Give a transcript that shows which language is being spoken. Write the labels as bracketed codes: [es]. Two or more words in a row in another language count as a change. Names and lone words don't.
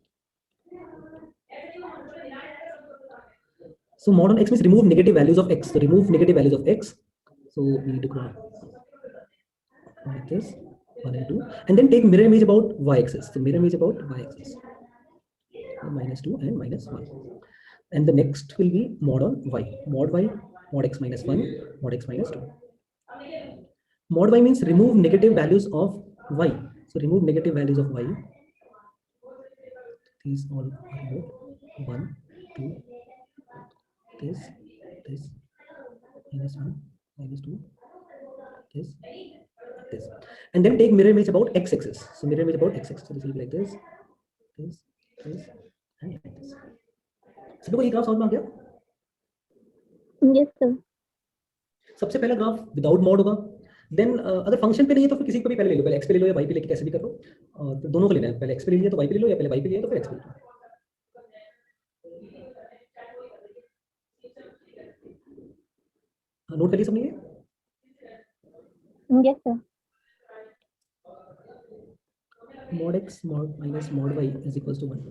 [en] So mod on x means remove negative values of x. So remove negative values of x. So we need to go like this, 1 and 2, and then take mirror image about y-axis. So mirror image about y-axis, -2 and -1. And the next will be mod on y, mod x minus 1, mod x minus 2. Mod y means remove negative values of y. So remove negative values of y. These all are removed. 1, 2, this, -1, -2, this, and then take mirror image about x-axis. So mirror image about x-axis. So this will be like this, and like this. [hi] सब लोगों को ये ग्राफ समझ में आ गया? [en] Yes sir. [hi] सबसे पहला ग्राफ [en] without mod [hi] होगा. देन अगर फंक्शन पे नहीं है तो फिर किसी को भी पहले ले लो, पहले x पे ले लो या y पे लेके कैसे भी कर लो, और फिर दोनों को लेना है, पहले x पे ले लिया तो y पे ले लो, या पहले y पे लिया तो फिर x पे ले लो। नोट कर लिया सबने ये? Yes, sir. [en] Mod x mod minus mod y is equals to 1.